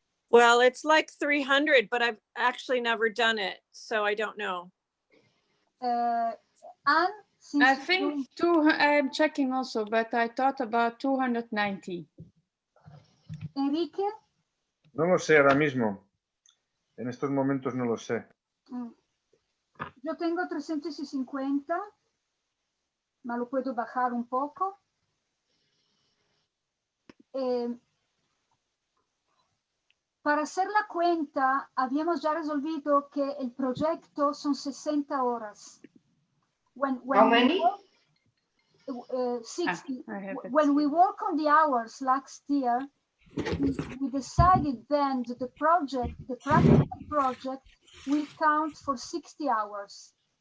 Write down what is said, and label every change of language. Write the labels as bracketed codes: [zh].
[en] Well, it's like 300, but I've actually never done it, so I don't know. Anne. I think I'm checking also, but I thought about 290. Enrique. [es] No lo sé ahora mismo. En estos momentos no lo sé. Yo tengo 350, ma lo puedo bajar un poco. Para hacer la cuenta, habíamos ya resolvido que el proyecto son 60 horas. [en] How many? 60. When we work on the hours last year, we decided then that the practical project will count for 60 hours.